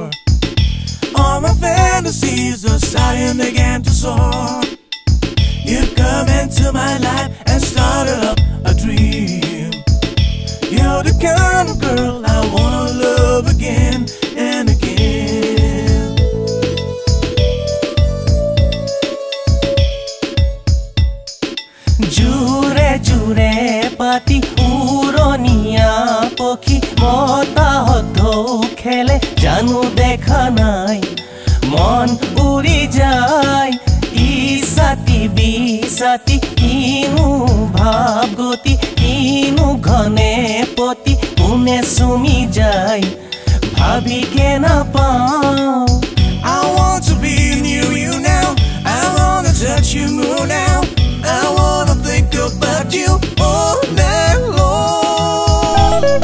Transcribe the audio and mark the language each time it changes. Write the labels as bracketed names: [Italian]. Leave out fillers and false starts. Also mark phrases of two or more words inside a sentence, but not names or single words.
[English] All my fantasies are starting began to soar. You come into my life and started up a dream. You're the kind of girl I wanna love again and again. [Assamese] জুৰে জুৰে পাতি উৰণীয়া পক্ষী বতাহত খেলে জানো দেখা নাই মন উৰি যায় ইছাতি বিছাতি কিনো ভাৱ গতি কিনো ঘনে পতি কোনে চুমি যায় ভাবিকে নাপাওঁ [English] I want to be near you now. I wanna touch you more now. I wanna think about you all night long.